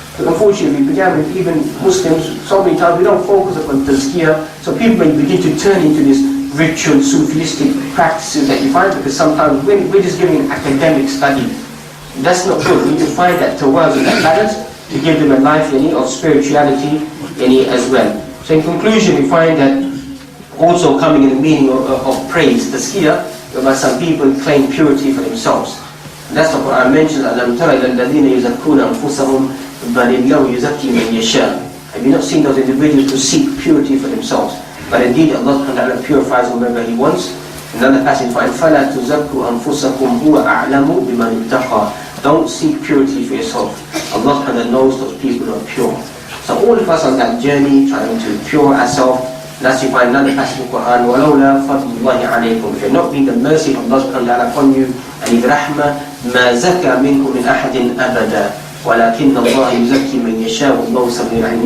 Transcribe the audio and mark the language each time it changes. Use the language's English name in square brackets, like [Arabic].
[English] But unfortunately, we began with even Muslims, so many times we don't focus upon Tazkiyah, so people may begin to turn into this ritual, Sufistic practices that you find, because sometimes we're just giving an academic study. That's not good. We need to find that tawazun, that balance, to give them a life of spirituality as well. So in conclusion, we find that also coming in the meaning of praise, tazkiyah, whereby some people claim purity for themselves. And that's what Quran mentions, [Arabic] أَلَمْ تَرَ إِلَى الَّذِينَ يُزَكُّونَ أَنفُسَهُمْ بَلِ اللَّهُ يُزَكِّي مَنْ يَشَاءُ. [English] Have you not seen those individuals who seek purity for themselves? But indeed, Allah subhanahu wa ta'ala purifies whomever He wants. Another passage, [Arabic] فَلَا تُزَكُّوا أَنفُسَكُمْ هُوَ أَعْلَمُ بِمَنِ اتَّقَى. [English] Don't seek purity for yourself. Allah subhanahu wa ta'ala knows those people who are pure. So all of us on that journey, trying to pure ourselves. Thus you find another passage in the Quran, [Arabic] وَلَوْلَا فَضْلُ اللَّهِ عَلَيْكُمْ. [English] If it had not been the mercy of Allah subhanahu wa ta'ala upon you, and His rahmah, [Arabic] مَا زَكَى مِنْكُمْ مِنْ أَحَدٍ أَبَدًا وَلَكِنَّ اللَّهَ يُزَكِّي مَنْ يَشَاءُ وَاللَّهُ سَمِيعٌ عَلِيمٌ.